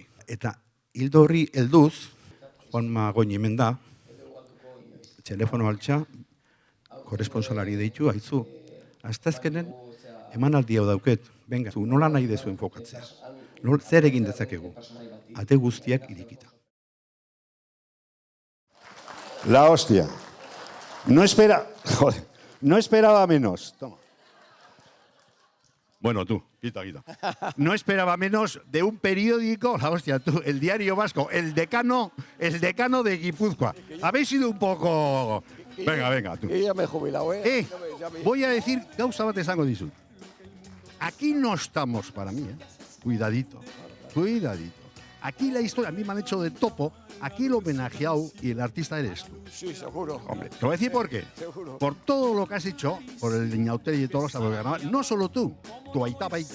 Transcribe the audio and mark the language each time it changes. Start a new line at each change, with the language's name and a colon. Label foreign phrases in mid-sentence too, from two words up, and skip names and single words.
Basque: Eta hildo horri helduz, Juanma Goñi hemen da, telefono altxa, korresponsalari deitu, haizu, astazkenen emanaldi hau dauket, venga, nola nahi dezu enfokatzea, zer egin dezakegu, ate guztiak irikita.
Spanish: La hostia. No esperaba menos. Toma. Bueno, tú, quita. No esperaba menos de un periódico, la hostia, tú, el Diario Vasco, el decano de Guipúzcoa. Habéis sido un poco... Venga, tú. Y ya me he jubilado, ¿eh? Voy a decir,
Basque: gauza bat esango dizut.
Spanish: Aquí no estamos para mí, ¿eh? Cuidadito. Aquí la historia, a mí me han hecho de topo, aquí el homenajeado y el artista eres tú. Sí, seguro. Hombre, te voy a decir por qué. Seguro. Por todo lo que has hecho, por el Iñauteri y todos los carnavales, no solo tú, tu aita paita.